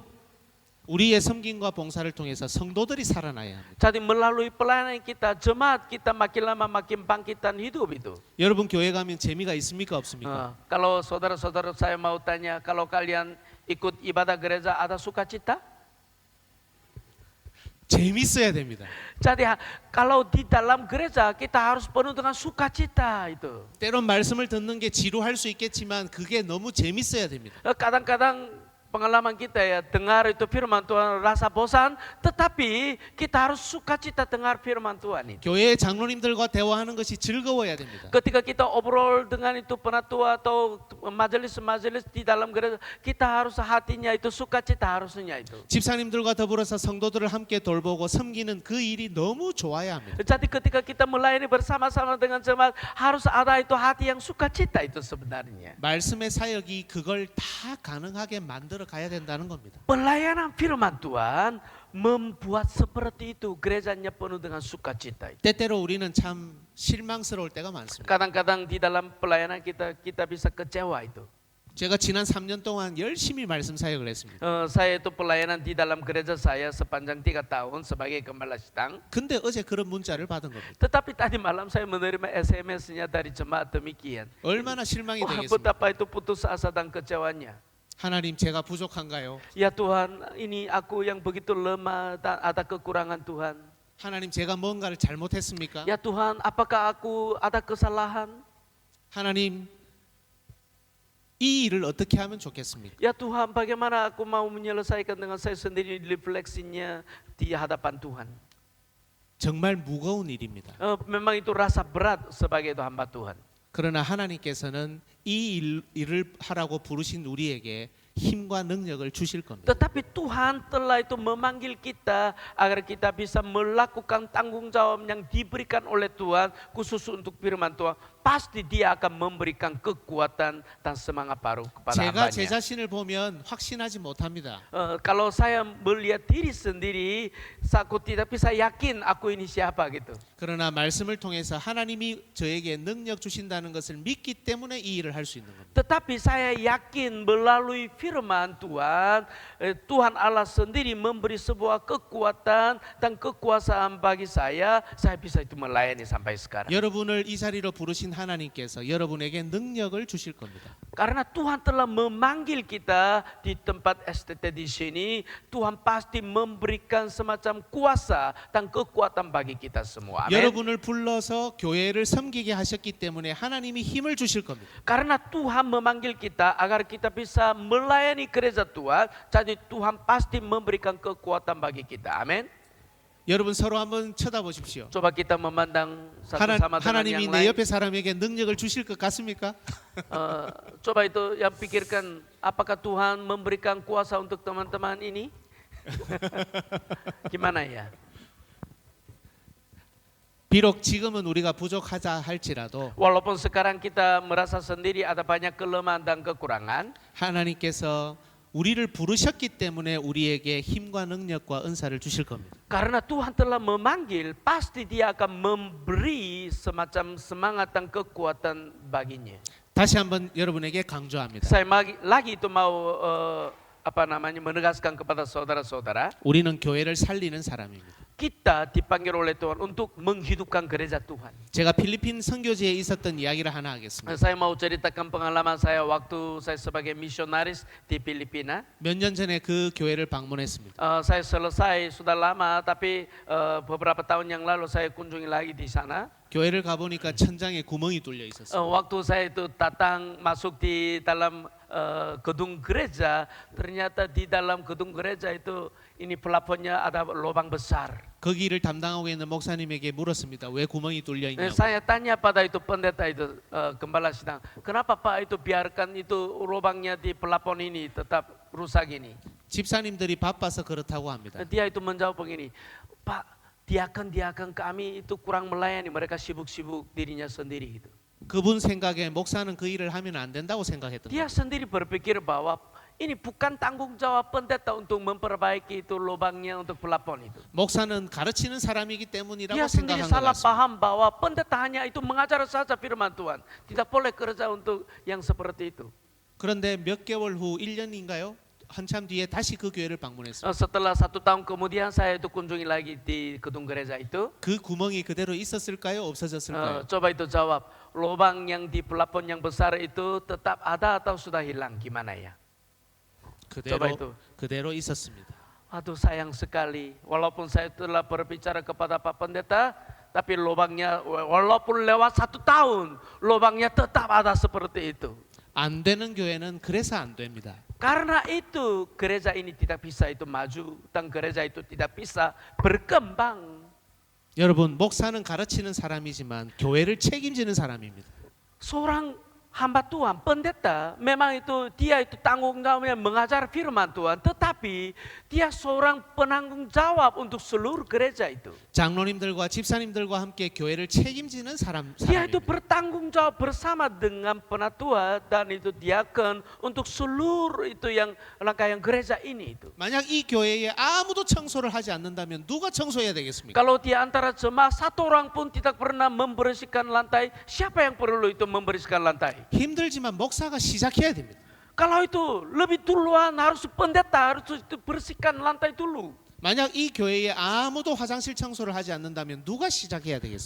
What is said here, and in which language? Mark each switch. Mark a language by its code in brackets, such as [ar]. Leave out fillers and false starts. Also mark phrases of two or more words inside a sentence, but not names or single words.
[ko] 우리의 섬김과 봉사를 통해서 성도들이 살아나야 합니다. [id] Jadi melalui pelayanan kita, jemaat kita makin lama makin bangkitan hidup itu. [ko] 여러분 교회 가면 재미가 있습니까 없습니까? [id] Kalau saudara-saudara saya mau tanya, kalau kalian ikut ibadah gereja ada sukacita? [ko] 재밌어야 됩니다. [id] Jadi kalau di dalam gereja kita harus penuh dengan sukacita itu. [ko] 때론 말씀을 듣는 게 지루할 수 있겠지만 그게 너무 재밌어야 됩니다. [id] Kadang-kadang pengalaman kita ya dengar itu firman Tuhan rasa bosan, tetapi kita harus sukacita dengar firman Tuhan itu. [ko] 교회 장로님들과 대화하는 것이 즐거워야 됩니다. [id] Ketika kita obrol dengan itu penatua atau majelis-majelis di dalam gereja, kita harus hatinya itu sukacita harusnya itu. [ko] 집사님들과 더불어서 성도들을 함께 돌보고 섬기는 그 일이 너무 좋아야 합니다. [id] Jadi ketika kita melayani bersama-sama dengan jemaat harus ada itu hati yang sukacita itu sebenarnya. [ko] 말씀의 사역이 그걸 다 가능하게 만들어 가야 된다는 겁니다. [id] Pelayanan firman Tuhan membuat seperti itu gerejanya penuh dengan sukacita. [ko] 때때로 우리는 참 실망스러울 때가 많습니다. [id] Kadang-kadang di dalam pelayanan kita bisa kecewa itu. [ko] 제가 지난 3년 동안 열심히 말씀 사역을 했습니다. [id] Saya itu pelayanan di dalam gereja saya sepanjang 3 tahun sebagai gembala sidang. [ko] 근데 어제 그런 문자를 받은 겁니다. [id] Tetapi tadi malam saya menerima SMS-nya dari jemaat demikian. [ko] 얼마나 실망이 [id] Wah, [ko] 되겠습니까? [id] betapa itu putus asa dan kecewanya. [ko] 하나님 제가 부족한가요? [id] Ya Tuhan, ini aku yang begitu lemah dan ada kekurangan Tuhan. [ko] 하나님 제가 뭔가를 잘못했습니까? [id] Ya Tuhan, apakah aku ada kesalahan? [ko] 하나님 이 일을 어떻게 하면 좋겠습니까? [id] Ya Tuhan, bagaimana aku mau menyelesaikan dengan saya sendiri refleksinya di hadapan Tuhan. [ko] 정말 무거운 일입니다. [id] Memang itu rasa berat sebagai hamba Tuhan. [ko] 그러나 하나님께서는 이 일을 하라고 부르신 우리에게 힘과 능력을 주실 겁니다. [id] Tetapi Tuhan telah itu memanggil kita agar kita bisa melakukan tanggung jawab yang diberikan oleh Tuhan khusus untuk firman Tuhan. Pasti Dia akan memberikan kekuatan dan semangat baru kepada [ko] 제가 제 [id] hambanya. [ko] 자신을 보면 확신하지 못합니다. [id] Kalau saya melihat diri sendiri, aku tidak bisa yakin aku ini siapa gitu. [ko] 그러나 말씀을 통해서 하나님이 저에게 능력 주신다는 것을 믿기 때문에 이 일을 할 수 있는 겁니다. [id] Tetapi saya yakin melalui firman Tuhan, Tuhan Allah sendiri memberi sebuah kekuatan dan kekuasaan bagi saya bisa itu melayani sampai sekarang. [ko] 여러분을 이 자리로 부르신 하나님께서 여러분에게 능력을 주실 겁니다. [id] Karena Tuhan telah memanggil kita di tempat STT di sini, Tuhan pasti memberikan semacam kuasa dan kekuatan bagi kita semua. Amin. [ko] 여러분을 불러서 교회를 섬기게 하셨기 때문에 하나님이 힘을 주실 겁니다. [id] Karena Tuhan memanggil kita agar kita bisa melayani gereja Tuhan, jadi Tuhan pasti memberikan kekuatan bagi kita. Amin. [ko] 여러분 서로 한번 쳐다보십시오. [id] Coba kita memandang satu sama dengan [ko] 하나님이 [id] yang [ko] 내 [id] lain. [ko] 옆에 사람에게 능력을 주실 것 같습니까? [id] Coba itu yang pikirkan, apakah Tuhan memberikan kuasa untuk teman-teman ini? Gimana ya? [ko] 비록 지금은 우리가 부족하자 할지라도 [id] Walaupun sekarang kita merasa sendiri ada banyak kelemahan dan kekurangan, [ko] 하나님께서 우리를 부르셨기 때문에 우리에게 힘과 능력과 은사를 주실 겁니다. [id] karena Tuhan telah memanggil, pasti Dia akan memberi semacam semangat dan kekuatan baginya. [ko] 다시 한번 여러분에게 강조합니다. [id] Saya lagi itu mau menegaskan kepada saudara-saudara, [ko] 우리는 교회를 살리는 사람입니다. [id] kita dipanggil oleh Tuhan untuk menghidupkan gereja Tuhan. [ko] 제가 필리핀 선교지에 있었던 이야기를 하나 하겠습니다. [id] Saya mau ceritakan pengalaman saya waktu saya sebagai misionaris di Filipina. [ko] 몇 년 전에 그 교회를 방문했습니다. [id] Saya selesai sudah lama, tapi beberapa tahun yang lalu saya kunjungi lagi di sana. [ko] 교회를 가보니까 천장에 구멍이 뚫려 있었어요. [id] Waktu saya itu datang masuk di dalam gedung gereja, ternyata di dalam gedung gereja itu ini plafonnya ada lubang besar. [ko] 거기를 담당하고 있는 목사님에게 물었습니다. 왜 구멍이 뚫려 있냐고. [id] Saya tanya pada itu pendeta itu, gembala sidang, kenapa Pak itu biarkan itu lubangnya di plafon ini tetap rusak ini? [ko] 집사님들이 바빠서 그렇다고 합니다. [id] Dia itu menjawab begini, Pak, diakan kami itu kurang melayani, mereka sibuk-sibuk dirinya sendiri gitu. [ko] 그분 생각에 목사는 그 일을 하면 안 된다고 생각했던 [id] Dia [ko] 거예요. [id] sendiri berpikir bahwa ini bukan tanggung jawab pendeta untuk memperbaiki itu lubangnya untuk plafon itu. [ko] 목사는 가르치는 사람이기 때문이라고 [id] Dia sendiri [ko] 생각한 것 [id] salah [ko] 같습니다. [id] paham bahwa pendeta hanya itu mengajar saja firman Tuhan, tidak boleh kerja untuk yang seperti itu. [ko] 그런데 몇 개월 후 1년인가요? 한참 뒤에 다시 그 교회를 방문했습니다. [id] Setelah 1 tahun kemudian saya itu kunjungi lagi di gedung gereja itu. [ko] 그 구멍이 그대로 있었을까요? 없어졌을까요? [id] Coba itu jawab, lubang yang di plafon yang besar itu tetap ada atau sudah hilang, gimana ya? coba itu. [ko] 그대로 있었습니다. [id] Aduh sayang sekali, walaupun saya telah berbicara kepada Pak Pendeta, tapi lubangnya walaupun lewat 1 tahun, lubangnya tetap ada seperti itu. [ko] 안 되는 교회는 그래서 안 됩니다. [id] Karena itu gereja ini tidak bisa itu maju dan gereja itu tidak bisa berkembang. [ko] 여러분, 목사는 가르치는 사람이지만 교회를 책임지는 사람입니다. [id] Seorang hamba Tuhan, pendeta, memang itu dia itu tanggung jawabnya mengajar firman Tuhan, tetapi dia seorang penanggung jawab untuk seluruh gereja itu. [ko] 장로님들과 집사님들과 함께 교회를 책임지는 [id] Dia itu [ko] 사람입니다. [id] bertanggung jawab bersama dengan penatua dan itu diakon untuk seluruh itu yang rangkaian gereja ini itu. [ko] 만약 이 교회에 아무도 청소를 하지 않는다면 누가 청소해야 되겠습니까? [id] Kalau di antara jemaah 1 orang pun tidak pernah membersihkan lantai, siapa yang perlu itu membersihkan lantai? [ko] 힘들지만 목사가 시작해야 됩니다. [id] Kalau itu lebih duluan harus pendeta harus itu bersihkan lantai dulu. [ko] 만약 이 교회에 아무도 화장실 청소를 하지 않는다면 누가 시작해야 되겠습니까?